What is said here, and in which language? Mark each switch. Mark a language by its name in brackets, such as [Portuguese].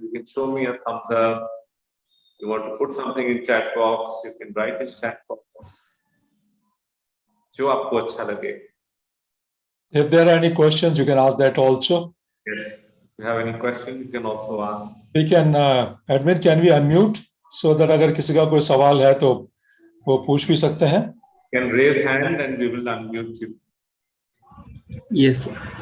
[English] You can show me a thumbs up. You want to put something in chat box, you can write in chat box. [Hindi] जो आपको अच्छा लगे. [English] If there are any questions, you can ask that also. Yes. If you have any question, you can also ask. We can, admin, can we unmute so that [Hindi] अगर किसी का कोई सवाल है तो वो पूछ भी सकते हैं. [English] You can raise hand and we will unmute you. Yes, sir.